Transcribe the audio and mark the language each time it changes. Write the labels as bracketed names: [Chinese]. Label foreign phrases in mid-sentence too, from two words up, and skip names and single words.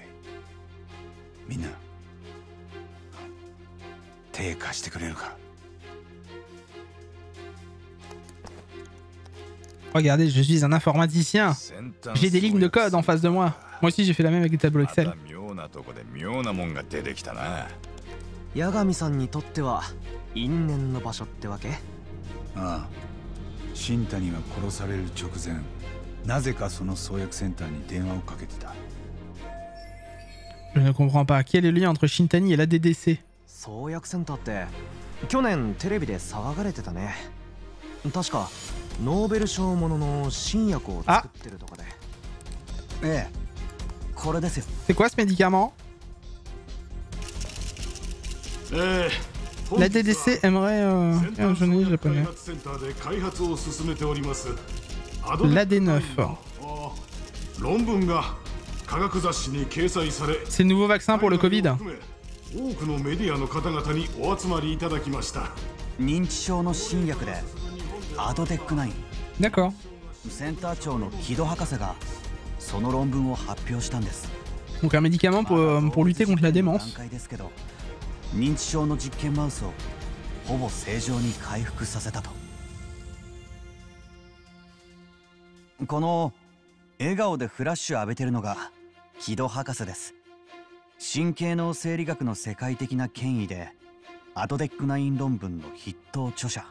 [Japanese] みんな手貸してくれるか。 [French] Regardez, je suis un informaticien. J'ai des lignes de code en face de moi. Moi aussi, j'ai fait la même avec les tableaux Excel. [Japanese] 八神さんにとっては因縁の場所ってわけ？ああ、新谷が殺される直前、なぜかその創薬センターに電話をかけてた。 [French] Je ne comprends pas. Quel est le lien entre Shintani et la DDC? [Japanese] 創薬センターって去年テレビで騒がれてたね。確かノーベル賞ものの新薬を作ってるとかで。ええ、これですよ。 [French] C'est quoi ce médicament? La DDC aimerait un jeune japonais. L'AD9. C'est le nouveau vaccin pour le Covid. D'accord. Donc un médicament pour lutter contre la démence. [Japanese] 認知症の実験マウスをほぼ正常に回復させたと。この笑顔でフラッシュ浴びてるのが木戸博士です。神経脳生理学の世界的な権威でアドデック9論文の筆頭著者。